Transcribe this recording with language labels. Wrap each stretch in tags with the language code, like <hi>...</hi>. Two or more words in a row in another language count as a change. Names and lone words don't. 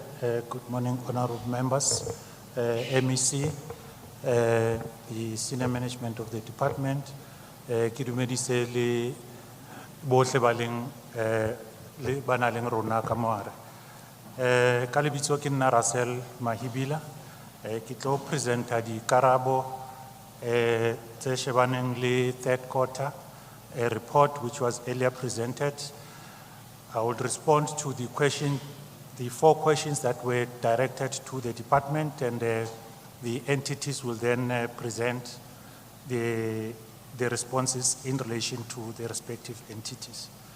<en>Good morning, honorable members, MEC, the senior management of the department.</en> <st>Ke dumedise le bohle ba leng ba nang le rona ka moare. Ka lebitso ke nna Russell Mahibila. Ke tlo presenta di karabo tse shebaneng le</st> <en>third quarter, a report which was earlier presented. I will respond to the four questions that were directed to the department, and the entities will then present the responses in relation to the respective entities.</en>